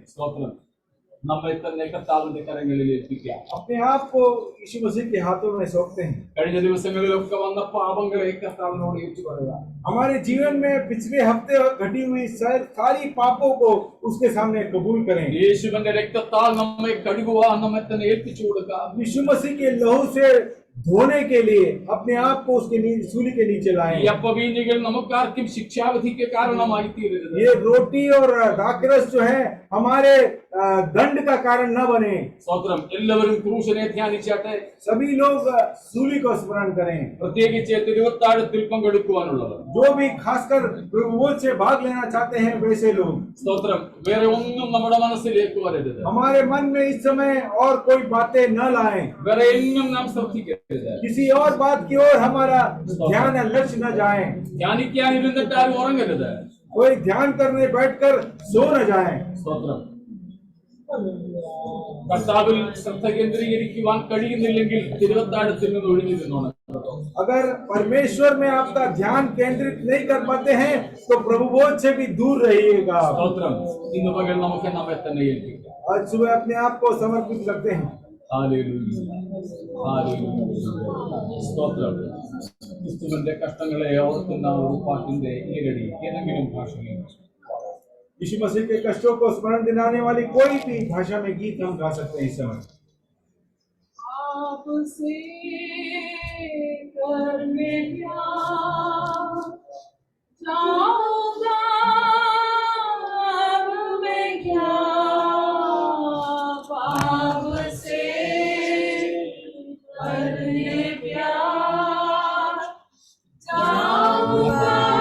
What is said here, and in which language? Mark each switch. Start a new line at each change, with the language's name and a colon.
Malayalam: സ്തോത്രം. നമ്മെ തന്നെ കർത്താവിന്റെ കരങ്ങളിൽ ഏൽപ്പിക്കാം.
Hindi: अपने आप को यीशु मसीह के हाथों में सौंपते हैं।
Malayalam: കഴിഞ്ഞ ദിവസങ്ങളിലൊക്കെ വന്ന പാപങ്ങളെ കർത്താവിനോട് ഏറ്റുപറയുക.
Hindi: हमारे जीवन में पिछले हफ्ते घटी हुई सारी पापों को उसके सामने कबूल करें।
Malayalam: യേശുവിന്റെ രക്തത്താൽ നമ്മെ കഴുകുവാൻ നമ്മെ തന്നെ ഏൽപ്പിച്ചു കൊടുക്കാം.
Hindi: यीशु मसीह के लहू से धोने के लिए अपने आप को उसके सूली के नीचे ഈ लाएं।
Malayalam: അപ്പവീഞ്ഞുകൾ നമുക്കാർക്കും ശിക്ഷാവിധിക്ക് കാരണമായി തീരരുത്.
Hindi: ये रोटी और दाखरस जो है हमारे दंड का कारण न बने।
Malayalam: സ്തോത്രം. എല്ലാവരും ക്രൂശിനെ ധ്യാനിച്ചാട്ടെ.
Hindi: सभी लोग सूली को स्मरण करें।
Malayalam: പ്രത്യേകിച്ച് തിരുവത്താഴത്തിൽ പങ്കെടുക്കുവാനുള്ളവർ.
Hindi: जो भी खासकर प्रभुवोध से भाग लेना चाहते हैं वैसे लोग।
Malayalam: സ്തോത്രം. വേറെ ഒന്നും നമ്മുടെ മനസ്സിലേക്ക് വരരുത്.
Hindi: हमारे मन में इस समय और कोई बातें न लाएं।
Malayalam: വേറെ എങ്ങും നാം ശ്രദ്ധിക്കരുത്.
Hindi: किसी और बात की ओर हमारा ध्यान या लक्ष्य न जाए।
Malayalam: ധ്യാനിക്കാനിരുന്നിട്ട് ആരും ഉറങ്ങരുത്.
Hindi: कोई ध्यान करने बैठकर सो न जाए।
Malayalam: സ്തോത്രം. കർത്താവിൽ ശ്രദ്ധ കേന്ദ്രീകരിക്കുവാൻ കഴിയുന്നില്ലെങ്കിൽ തിരുവത്താഴത്തിൽ നിന്ന് ഒഴിഞ്ഞു നിന്നോണം.
Hindi: अगर परमेश्वर में आपका ध्यान केंद्रित नहीं कर पाते हैं तो प्रभुबोध से भी दूर रहिएगा।
Malayalam: സ്തോത്രം. ഇന്ന് പകൽ നമുക്ക് നമ്മെ തന്നെ ഏൽപ്പിക്കാം.
Hindi: आज सुबह अपने आप को समर्पित करते हैं।
Malayalam: ഹല്ലേലൂയ. ഹല്ലേലൂയ. സ്തോത്രം. ക്രിസ്തുവിന്റെ കഷ്ടങ്ങളെ ഓർക്കുന്ന ഒരു പാട്ടിന്റെ ഈരടി ഏതെങ്കിലും ഭാഷയിൽ
Hindi: यीशु मसीह के कष्टों को स्मरण दिलाने वाली कोई भी भाषा में गीत हम गा सकते हैं इस समय। आपसे करने प्यार जाऊंगा अब मैं क्या, पाप से करने प्यार जाऊंगा